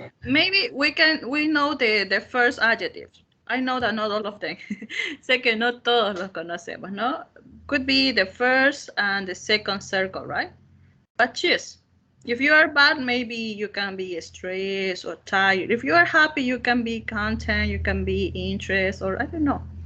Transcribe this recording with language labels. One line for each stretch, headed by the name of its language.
English: maybe we know the first adjective. I know that not all of them.
Spanish: Sé que no todos los conocemos, ¿no?
English: Could be the first and the second circle, right? But choose. If you are bad, maybe you can be stressed or tired. If you are happy, you can be content, you can be interest, or I don't know.